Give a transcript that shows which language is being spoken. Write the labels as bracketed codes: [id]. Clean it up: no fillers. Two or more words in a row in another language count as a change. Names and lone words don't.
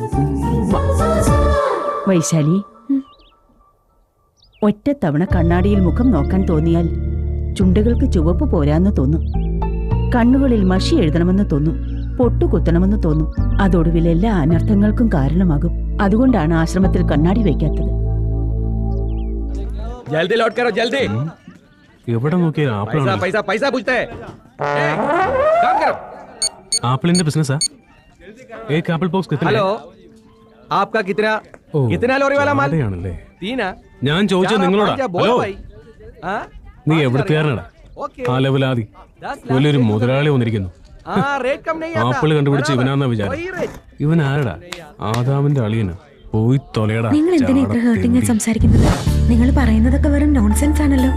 [ml] വൈശാലി, ഒറ്റത്തവണ കണ്ണാടിയിൽ മുഖം നോക്കാൻ തോന്നിയാൽ ചുണ്ടുകൾക്ക് ചുവപ്പ് പോരാന്ന് തോന്നും, കണ്ണുകളിൽ മഷി എഴുതണമെന്ന് തോന്നും, പൊട്ടുകുത്തണമെന്ന് തോന്നും. അതൊടുവിൽ എല്ലാ അനർത്ഥങ്ങൾക്കും കാരണമാകും. അതുകൊണ്ടാണ് ആശ്രമത്തിൽ കണ്ണാടി വയ്ക്കാത്തത്. [hi] जल्दी लौट करो, जल्दी. [ml] എവിടെ നോക്കിയാൽ ആപ്പിളാണ്. [hi] पैसा पैसा പൂछते हैं. काम करो. [ml] ആപ്പിളിന്റെ ബിസിനസ്സാ? [hi] एक एप्पल बॉक्स कितना? हेलो, आपका कितना? कितना लोरी वाला माल? [ml] ആണല്ലേ. [hi] तीन. [ml] ഞാൻ ചോദിച്ചത് നിങ്ങളോടാ. ഹലോ, നീ എവിടുത്തുകാരനാടാ? ആ ലെവലാതി വലിയൊരു മുതലാളി വന്നിരിക്കുന്നു. ആപ്പിള് കണ്ടുപിടിച്ച് ഇവനാന്നാ വിചാരം. ഇവൻ ആരടാ? ആദാമിന്റെ അളിയനാ. പോയി തൊലയടാ. നിങ്ങൾ എന്തിനാ ഇത്ര ഹേർട്ടിങ് സംസാരിക്കുന്നത്? നിങ്ങൾ പറയുന്നതൊക്കെ വെറും നോൺസെൻസ് ആണല്ലോ.